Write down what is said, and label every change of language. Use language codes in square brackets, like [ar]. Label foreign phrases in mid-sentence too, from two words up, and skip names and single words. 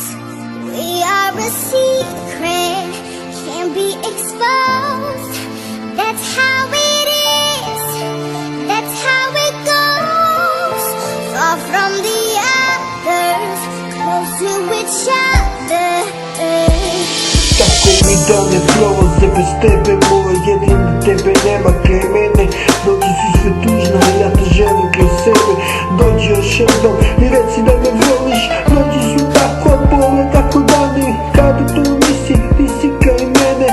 [en] We are a secret, can't be exposed. That's how it is, that's how it goes. Far from the others, close to each other. [hr] Tako mi dane prolaze bez tebe, moja jedina tebe nema kraj mene. Noći su sve tužne, a ja te želim kraj sebe. Dođi još jednom i reci da me voliš. Noći su tako bole, tako dani, kada tu nisi kraj mene.